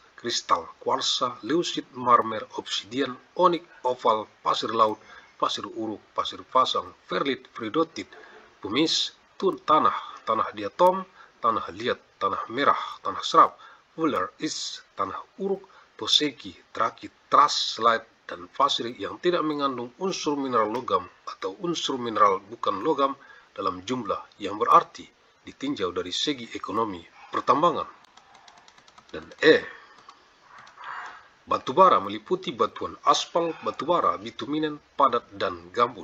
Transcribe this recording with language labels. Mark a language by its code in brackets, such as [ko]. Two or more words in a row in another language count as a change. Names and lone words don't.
[id] kristal, kuarsa, leusit, marmer, obsidian, onik, oval, pasir laut, pasir uruk, pasir pasang, perlit, peridotit, pumice, tanah diatom, tanah liat, tanah merah, tanah serap, fuller, tanah uruk, toseki, trakit, traslight, dan pasir yang tidak mengandung unsur mineral logam atau unsur mineral bukan logam dalam jumlah yang berarti ditinjau dari segi ekonomi pertambangan. Dan E. Batubara meliputi batuan aspal, batubara, bituminen, padat, dan gambut.